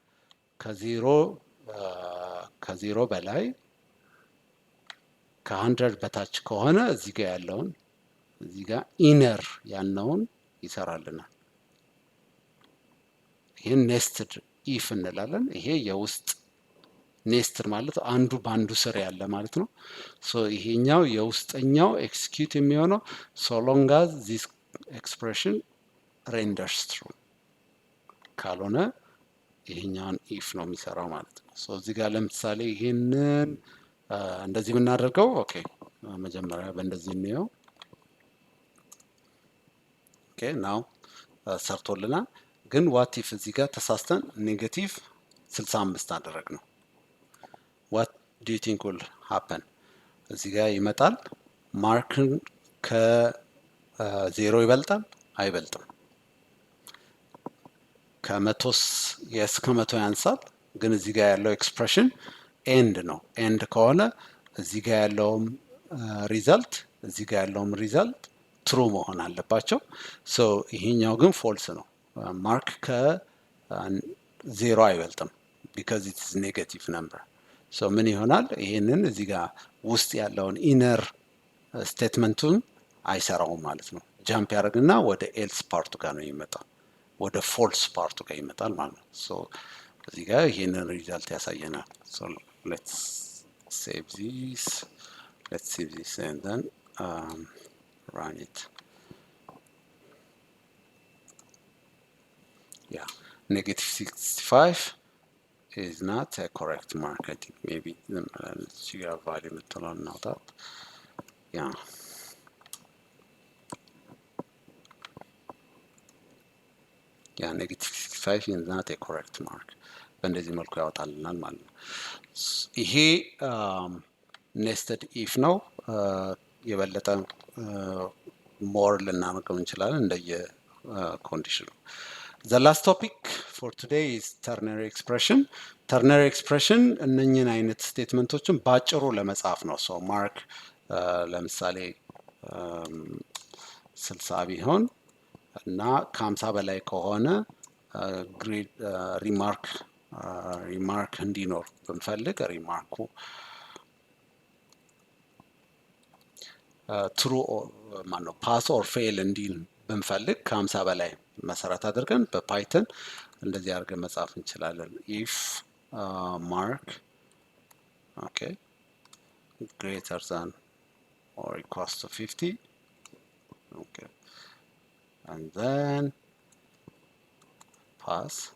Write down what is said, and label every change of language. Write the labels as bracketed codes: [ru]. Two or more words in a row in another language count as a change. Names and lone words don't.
[am] ከዜሮ በላይ ከ100 በታች ከሆነ እዚህ ጋር ያለውን እዚህ ጋር ኢነር ያለውን ይሰራልናል ይሄን [en] nested if [am] እንላለን ይሄ የውስጥ ኔስትድ ማለት አንዱ ባንዱ ስር ያለ ማለት ነው ሶ ይሄኛው የውስጠኛው ኤክስኪዩት የሚሆነው [en] so long as this expression renders true [am] ካልሆነ ይሄኛውን ኢፍ ነው የሚሰራው ማለት ነው ሶ እዚህ ጋር ለምሳሌ ይሄንን እንደዚህ ብናደርገው ኦኬ መጀመሪያ በእንደዚህ ነው [en] okay now [am] ሰርቶልናል ግን [en] what if [am] እዚህ ጋር ተሳስተን ኔጌቲቭ 65 አደረግ ነው [en] what do you think will happen [am] እዚህ ጋር ይመጣል ማርክን ከ0 ይበልጣል አይበልጥም ከ100 ከ100 ያንሳል ግን እዚህ ጋር ያለው ኤክስፕሬሽን ኤንድ ነው ኤንድ ከሆነ እዚህ ጋር ያለውም ሪዛልት እዚህ ጋር ያለውም [en] result true [am] መሆን አለባቸው ሶ ይሄኛው ግን ፎልስ ነው ማርክ ከ0 አይበልጥም [en] because it is negative number [am] so ምን ይሆናል ይሄንን እዚህ ጋር ውስጥ ያለውን [en] inner statement [am] አይሰራውም ማለት ነው ጃምፕ ያደርግና ወደ [en] else part [am] ጋር ነው የሚመጣው ወደ [en] false part [am] ጋር ይመጣል ማለት ነው ሶ እዚህ ጋር ይሄንን ሪዛልት ያሳየናል [en] so let's save this and then run it yeah negative 65 is not a correct mark I think maybe let's see our value metal now that yeah negative 65 is not a correct mark [am] በእንደዚህ መልኩ ያወጣልናል ማለት ነው ይሄ [en] nested if [am] ነው የበለጠ ሞር ልናመቀው እንችላለን እንደየ ኮንዲሽኑ [en] the last topic for today is ternary expression. ternary expression [am] እነኝን አይነት ስቴትመንቶችን ባጭሩ ለመጻፍ ነው። ሶ ማርክ ለምሳሌ 60 ቢሆን እና ከ50 በላይ ከሆነ [en] grade remark [am] እንዲኖር ብንፈልግ ሪማርኩ ትሩ ማነው [en] pass or fail [am] እንዲል ብንፈልግ ከ50 በላይ መሰረት አድርገን በፓይተን እንደዚህ አድርገን መጻፍ እንችላለን። [en] if mark okay greater than or equals to 50 okay and then pass